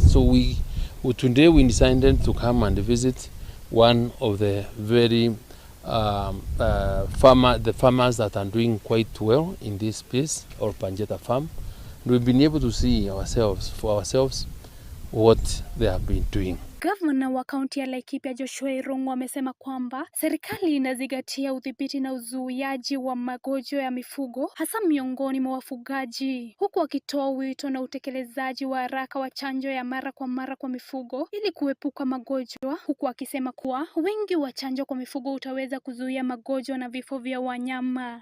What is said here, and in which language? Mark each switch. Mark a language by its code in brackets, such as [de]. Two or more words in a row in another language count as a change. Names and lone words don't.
[en] So today we decided to come and visit one of the very farmers that are doing quite well in this space, or Panjeta farm. And we've been able to see for ourselves what they have been doing. [sw] Gavana wa kaunti ya Laikipia Joshua Irongo amesema kwamba serikali inazingatia udhibiti na uzuiaji wa magonjwa ya mifugo hasa miongoni mwa wafugaji, huku akitoa wito na utekelezaji wa haraka wa chanjo ya mara kwa mifugo ili kuepuka magonjwa, huku akisema kuwa wingi wa chanjo kwa mifugo utaweza kuzuia magonjwa na vifo vya wanyama.